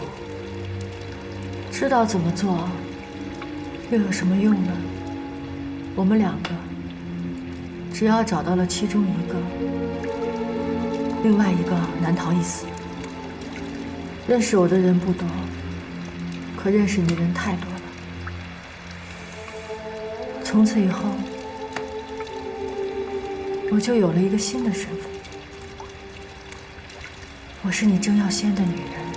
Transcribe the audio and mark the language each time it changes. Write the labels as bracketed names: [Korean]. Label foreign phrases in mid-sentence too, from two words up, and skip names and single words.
[Chinese] 知道怎麼做，又有什麼用呢？我們兩個只要找到了其中一個，另外一個難逃一死。認識我的人不多，可認識你的人太多了。從此以後，我就有了一個新的身份，我是你郑耀先的女人。